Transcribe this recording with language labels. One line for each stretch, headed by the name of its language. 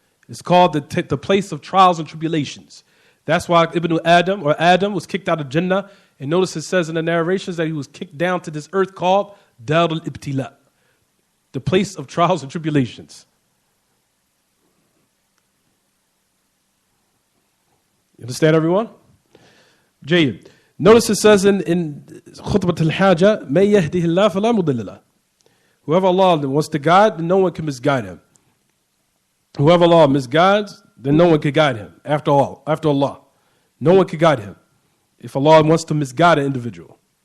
English: It's called the place of trials and tribulations. That's why Adam was kicked out of Jannah. And notice it says in the narrations that he was kicked down to this earth called Dar al-Ibtila, the place of trials and tribulations. You understand, everyone?
Arabic: Jayyid.
English: Notice it says in Khutbatul-Hajah,
Arabic: مَن يَهْدِهِ اللَّهُ فَلَا مُضِلَّ لَهُ.
English: Whoever Allah wants to guide, then no one can misguide him. Whoever Allah misguides, then no one could guide him. After Allah, no one could guide him if Allah wants to misguide an individual.